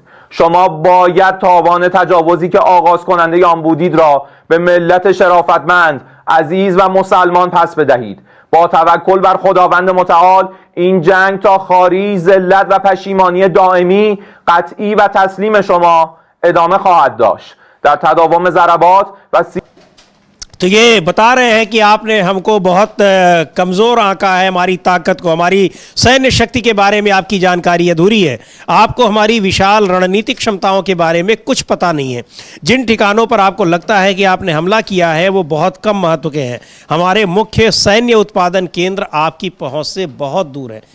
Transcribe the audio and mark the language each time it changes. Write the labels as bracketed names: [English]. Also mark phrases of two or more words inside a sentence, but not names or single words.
[Persian] شما باید تاوان تجاوزی که آغاز کننده آن بودید را به ملت شرافتمند عزیز و مسلمان پس بدهید. با توکل بر خداوند متعال این جنگ تا خاری ذلت و پشیمانی دائمی قطعی و تسلیم شما ادامه خواهد داشت. در تداوم ضربات و [Hindi] तो ये बता रहे हैं कि आपने हमको बहुत कमज़ोर आंका है, हमारी ताकत को, हमारी सैन्य शक्ति के बारे में आपकी जानकारी अधूरी है, आपको हमारी विशाल रणनीतिक क्षमताओं के बारे में कुछ पता नहीं है, जिन ठिकानों पर आपको लगता है कि आपने हमला किया है वो बहुत कम महत्व के हैं, हमारे मुख्य सैन्य उत्पादन केंद्र आपकी पहुंच से बहुत दूर है।